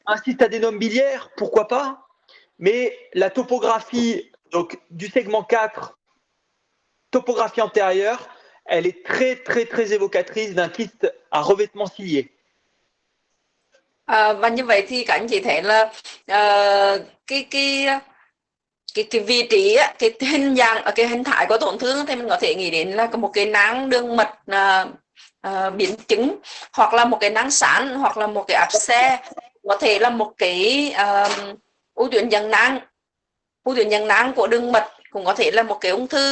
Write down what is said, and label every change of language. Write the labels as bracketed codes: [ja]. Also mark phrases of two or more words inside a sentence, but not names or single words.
[fr] un cyste adénome biliaire, pourquoi pas, mais la topographie donc, du segment 4, topographie antérieure, elle est très évocatrice d'un kyste à revêtement cilié. [vi] Và như vậy thì các anh chị thấy là cái vị trí cái hình dạng cái hình thái của tổn thương thì mình có thể nghĩ đến là một cái nang đường mật biến chứng, hoặc là một cái nang sán, hoặc là một cái áp xe, có thể là một cái u tuyến giang nang của đường mật, cũng có thể là một cái ung thư.